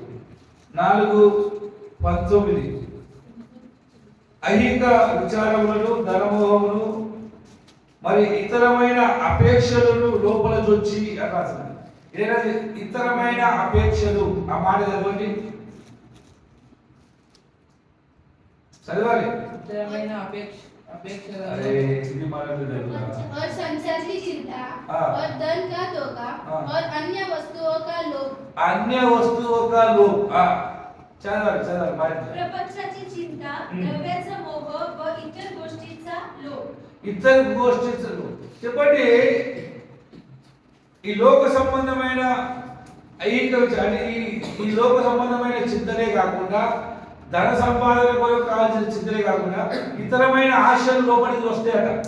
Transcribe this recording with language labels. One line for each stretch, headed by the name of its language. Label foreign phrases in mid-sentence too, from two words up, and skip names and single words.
Telugu: 4:19 ఐహిక విచారములను, ధనమోహమును, మరి ఇతరమైన అపేక్షలను లోపల చొచ్చి అని రాసింది. ఏదైనా ఇతరమైన అపేక్షలు, ఆ మాట చదవండి, చదవాలి.
Marathi: इतरమైన अपेक्षा
Telugu: अरे ఇది మనకు
Hindi: और संसार की चिंता और धन का धोखा और अन्य वस्तुओं का लोभ, अन्य वस्तुओं का लोभ.
Marathi: चला बाहेर. प्रपंचाची चिंता, द्रव्याचा मोह व इतर गोष्टींचा लोभ.
Telugu: ఇతర గోష్ఠించు చెప్పండి. ఈ లోక సంబంధమైన ఐహిక ఈ లోక సంబంధమైన చింతనే కాకుండా, ధన సంపాదన కొరకు కావాల్సిన చింతనే కాకుండా ఇతరమైన ఆశలు లోపలికి వస్తాయట.